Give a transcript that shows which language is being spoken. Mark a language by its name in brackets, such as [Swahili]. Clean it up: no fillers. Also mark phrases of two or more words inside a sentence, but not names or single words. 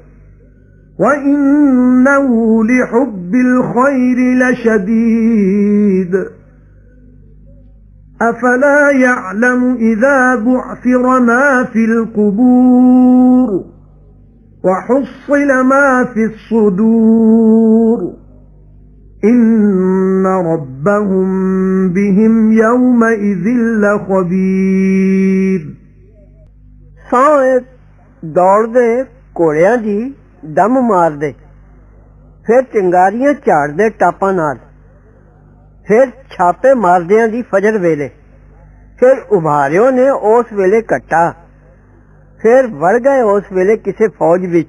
[Arabic] وإنه لحب الخير لشديد أفلا يعلم إذا بعثر ما في القبور وحصل ما في الصدور إن ربهم بهم يومئذ لخبير। [Punjabi] دوڑ دے گھوڑیاں دی دم مار دے، پھر چنگاریاں جھاڑ دے ٹاپاں نال، پھر چھاپے ماردیاں دی فجر ویلے، پھر ابھاریوں نے اس ویلے کٹھا، پھر وڑ گئے اس ویلے کسے فوج وچ.